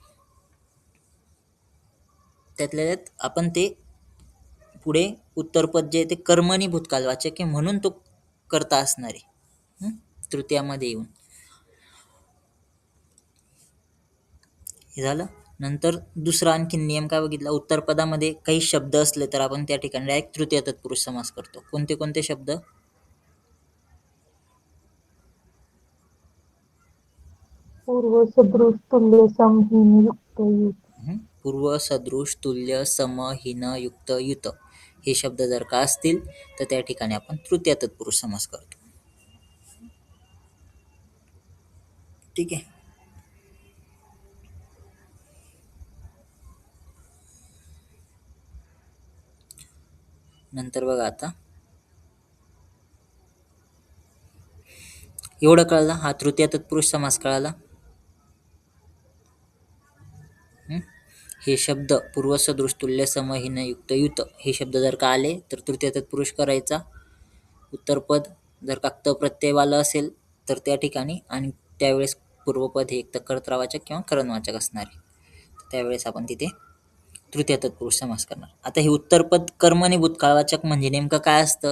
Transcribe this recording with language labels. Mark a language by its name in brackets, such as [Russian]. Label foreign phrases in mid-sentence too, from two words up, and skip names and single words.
[Marathi] त्यातल्या त्यात आपण ते पुढे उत्तरपद जे आहे ते कर्मणी भूतकालवाचक आहे म्हणून तो कर्ता असणार आहे तृतीयामध्ये येऊन. हे झालं. नंतर दुसरा आणखी नियम काय बघितला? उत्तरपदामध्ये काही शब्द असले तर आपण त्या ठिकाणी डायरेक्ट तृतीय तत्पुरुष समास करतो. कोणते कोणते शब्द? पूर्व सदृश तुल्य समहीन युक्त युत. पूर्व सदृश तुल्य सम हीन युक्त युत हे शब्द जर का असतील तर त्या ठिकाणी आपण तृतीय तत्पुरुष समास करतो. ठीक आहे. नंतर बघा आता एवढं कळलं, हा तृतीय तत्पुरुष समास कळाला. हे शब्द पूर्व सदृश तुल्य सम हीन युक्त युत हे शब्द जर का आले तर तृतीय तत्पुरुष करायचा. उत्तरपद जर का त प्रत्ययवालं असेल तर त्या ठिकाणी, आणि त्यावेळेस पूर्वपद हे एक तर कर्तावाचक किंवा करणवाचक असणार आहे, त्यावेळेस आपण तिथे तृतीय तत्पुरुष समास करणार. आता हे उत्तरपद कर्मणी भूतकाळवाचक म्हणजे नेमकं काय असतं?